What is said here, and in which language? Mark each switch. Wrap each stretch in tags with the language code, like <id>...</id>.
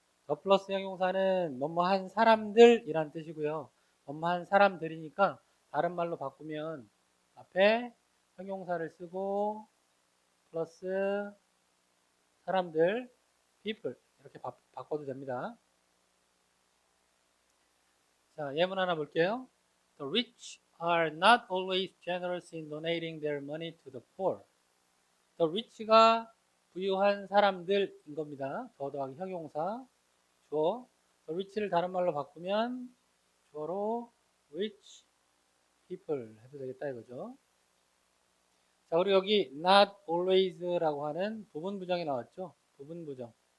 <ko>더 플러스 형용사는 뭐뭐한 사람들이란 뜻이고요. 뭐뭐한 사람들이니까 다른 말로 바꾸면 앞에 형용사를 쓰고 플러스 사람들, people 이렇게 바꿔도 됩니다. 자, 예문 하나 볼게요.</ko> <en>The rich are not always generous in donating their money to the poor.</en> <ko>The rich가 부유한 사람들인 겁니다. 더 더하기 형용사, 주어. The rich를 다른 말로 바꾸면 주어로 rich people 해도 되겠다 이거죠. 자, 그리고 여기 not always라고 하는 부분 부정이 나왔죠. 부분 부정.</ko>